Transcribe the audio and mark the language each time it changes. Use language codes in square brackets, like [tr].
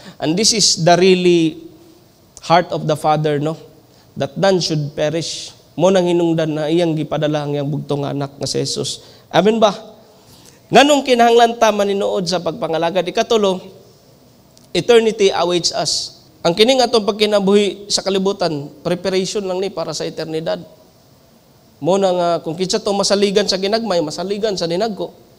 [en] And this is the really heart of the Father, no, that none should perish. [ceb] Mao nang hinungdan na iyang gipadala ang iyang bugtong anak nga si Jesus. Amen ba? Nganong kinahanglan ta maninuod sa pagpangalagad? Ikatulo, [en] eternity awaits us. [ceb] Ang kining atong pagkinabuhi sa kalibutan, preparation lang ni para sa eternidad. Mo na nga kung kinsa to masaligan sa ginagmay, masaligan sa dinagko.